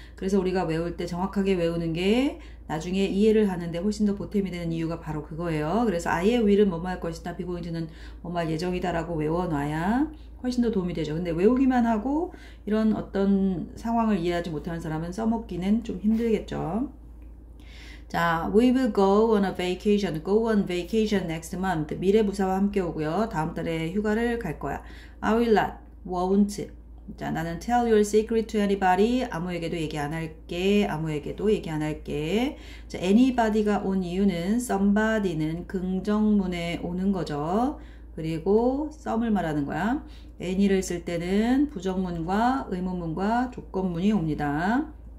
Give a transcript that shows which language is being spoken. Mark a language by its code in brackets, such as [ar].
[ko] 그래서 우리가 외울 때 정확하게 외우는 게 나중에 이해를 하는데 훨씬 더 보탬이 되는 이유가 바로 그거예요. 그래서 아예 will은 뭐뭐 할 것이다, begoing to는 뭐뭐 할 예정이다 라고 외워놔야 훨씬 더 도움이 되죠. 근데 외우기만 하고 이런 어떤 상황을 이해하지 못하는 사람은 써먹기는 좀 힘들겠죠. 자, [en] we will go on a vacation. Go on vacation next month. [ko] 미래 부사와 함께 오고요. 다음 달에 휴가를 갈 거야. [en] I will not, won't. [ko] 자, 나는 [en] tell your secret to anybody. [ko] 아무에게도 얘기 안 할게. 아무에게도 얘기 안 할게. 자, anybody가 온 이유는 somebody는 긍정문에 오는 거죠. 그리고 some을 말하는 거야. any를 쓸 때는 부정문과 의문문과 조건문이 옵니다.